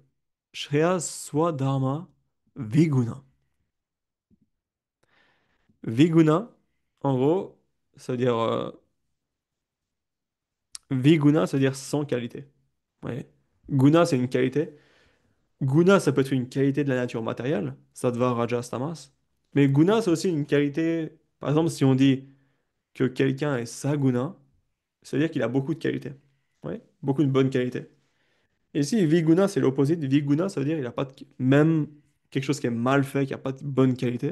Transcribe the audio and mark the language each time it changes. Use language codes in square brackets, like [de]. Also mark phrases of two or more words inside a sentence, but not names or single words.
[sa] श्रेय स्वधर्म विगुण. [fr] Viguna, en gros, ça veut dire Viguna, ça veut dire sans qualité. Ouais. Guna, c'est une qualité. Guna, ça peut être une qualité de la nature matérielle, [sa] सत्त्व, रजस्, तमस्. [fr] Mais guna, c'est aussi une qualité. Par exemple, si on dit que quelqu'un est saguna, ça veut dire qu'il a beaucoup de qualités. Ouais, beaucoup de bonnes qualités. Et si viguna, c'est l'opposé de viguna, ça veut dire qu'il a pas de. Même. quelque chose qui est mal fait, qui n'a pas de bonne qualité.